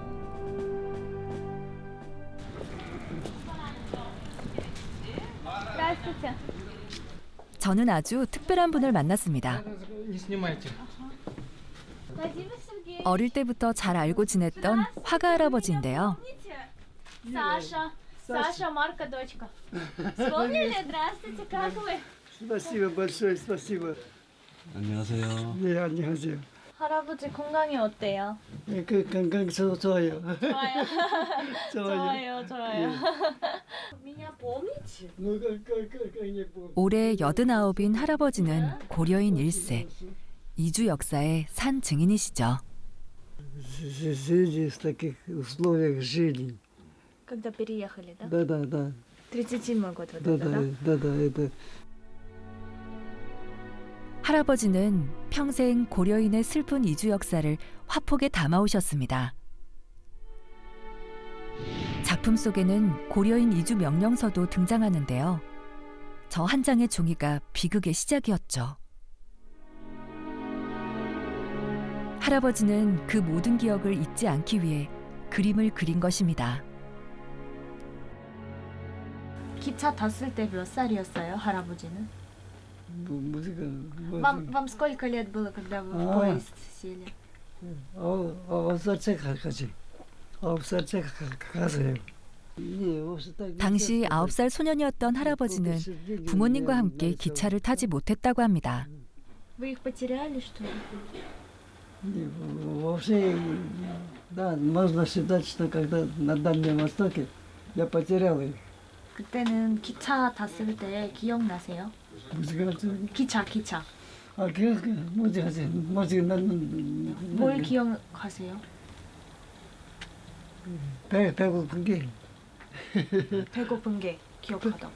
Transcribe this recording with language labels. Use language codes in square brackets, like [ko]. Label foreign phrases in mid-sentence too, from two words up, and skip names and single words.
[ko] 저는 아주 특별한 분을 만났습니다. 어릴 때부터 잘 알고 지냈던 화가 할아버지인데요. [ru] Саша, Марка, дочка. Вспомнили? Здравствуйте, как вы? Спасибо большое, спасибо. [ko] 안녕하세요. 네, 안녕하세요. 할아버지 건강이 어때요? 그 건강 좋아요. 좋아요. 좋아요. 좋아요. 올해 89인 할아버지는 고려인 1세. 이주 역사의 산 증인이시죠. [ru] Сидя в таких условиях жили. Когда переехали, да? Да. 37 год вот это, да? Да, это. [ko] 할아버지는 평생 고려인의 슬픈 이주 역사를 화폭에 담아오셨습니다. 작품 속에는 고려인 이주 명령서도 등장하는데요. 저 한 장의 종이가 비극의 시작이었죠. 할아버지는 그 모든 기억을 잊지 않기 위해 그림을 그린 것입니다. 기차 탔을 때 몇 살이었어요, 할아버지는? Музыка. [ru] Вам сколько лет было, когда вы в А. поезд сели? [ko] 살짝 가지. 9살째 가세요. 당시 9살 소년이었던 할아버지는 부모님과 함께 기차를 타지 못했다고 합니다. [ru] Вы их потеряли, что ли? Вообще, да, можно считать, что когда на Дальнем Востоке я потерял их. [ko] 그때는 기차 탔을 때 기억나세요? 기차. 아, 뭐지, 뭘 기억하세요? 배고픈 게. 배고픈 게 기억하다고.